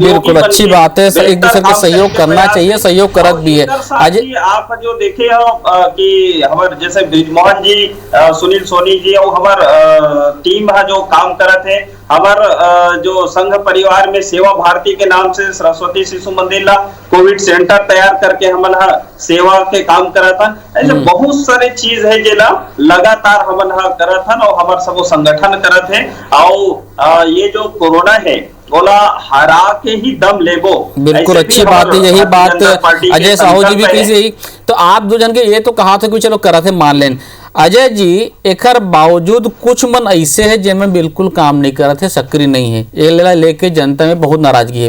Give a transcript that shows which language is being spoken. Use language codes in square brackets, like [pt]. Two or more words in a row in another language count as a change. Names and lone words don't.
[hne] बिल्कुल अच्छी बात है, एक दूसरे के सहयोग करना चाहिए, सहयोग करत भी है। आज आप जो देखे हो कि हमारे जैसे ब्रिजमोहन जी, सुनील सोनी जी और हमार टीम है जो काम करत है, हमार जो संघ परिवार में सेवा भारती के नाम से सरस्वती शिशु मंदिर ला कोविड सेंटर तैयार करके हमन सेवा के काम करत हन। ऐसे बहुत सारे चीज है जेला लगातार हमन करत हन और हमार सब संगठन करत है। और ये जो कोरोना है बोला हरा के ही दम लेबो, बिल्कुल अच्छी बात है, यही बात अजय साहू जी भी कही। तो आप दो जन के ये तो कहा था कि चलो करा थे मान लें, अजय जी एकर बावजूद कुछ मन ऐसे है जिनमें बिल्कुल काम नहीं कर रहे थे, सक्रिय नहीं है, ये लेके जनता में बहुत नाराजगी है।